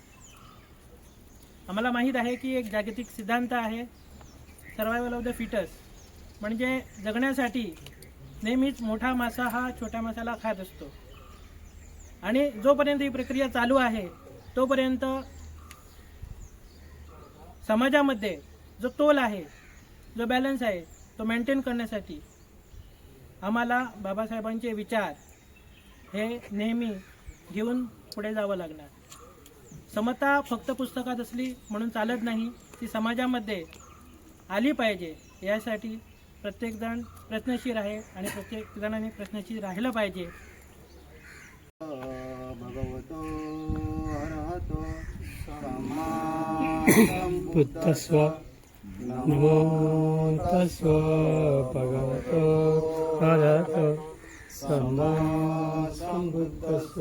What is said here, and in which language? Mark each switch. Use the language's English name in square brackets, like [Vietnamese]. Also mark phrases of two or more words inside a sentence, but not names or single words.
[Marathi] आम्हाला माहीत आहे की एक जागतिक सिद्धांत आहे [English] survival of the fittest [Marathi] म्हणजे जगण्यासाठी नेहमीच मोठा मासा हा छोट्या मासाला खात असतो आणि जोपर्यंत ही प्रक्रिया चालू आहे तोपर्यंत समाजामध्ये जो तोल आहे जो बॅलन्स आहे तो मेंटेन करण्यासाठी आम्हाला बाबासाहेबांचे विचार हे नेहमी घेऊन पुढे जावं लागणार. समता फक्त पुस्तकात असली म्हणून चालत नाही ती समाजामध्ये आली पाहिजे यासाठी प्रत्येकजण प्रयत्नशील आहे आणि प्रत्येक जणांनी प्रयत्नशील राहिलं पाहिजे. [Pali] भगवतो अरहतो सम्मा बुद्धस्व नमो तस्व भगवतो अरहतो सम्मा संबुद्धस्व